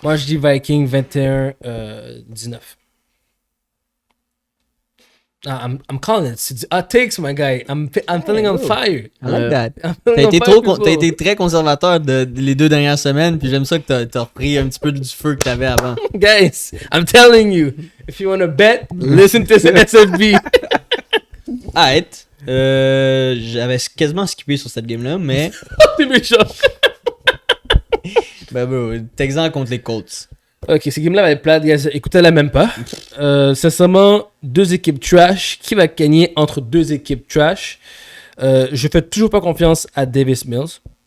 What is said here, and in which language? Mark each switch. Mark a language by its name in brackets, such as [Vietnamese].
[French] Moi, je dis Viking 21-19. [English] I'm calling it. [French] C'est du hot takes, [English] my guy. I'm feeling on fire. I like that. I'm [French] T'as [English] feeling on [French] été, [English] fire, people. [French] t'as été très conservateur les 2 dernières semaines, puis j'aime ça que t'as repris un petit peu du feu que t'avais avant. [English] Guys, I'm telling you. If you want to bet, listen to SFB. [French] Arrête. J'avais quasiment skippé sur cette game-là, mais. T'es méchant. Ben, bro, Texans contre les Colts. Ok, cette game-là va être plate, guys. Écoutez-la même pas. Sincèrement, 2 équipes trash. Qui va gagner entre 2 équipes trash? Je fais toujours pas confiance à Davis Mills.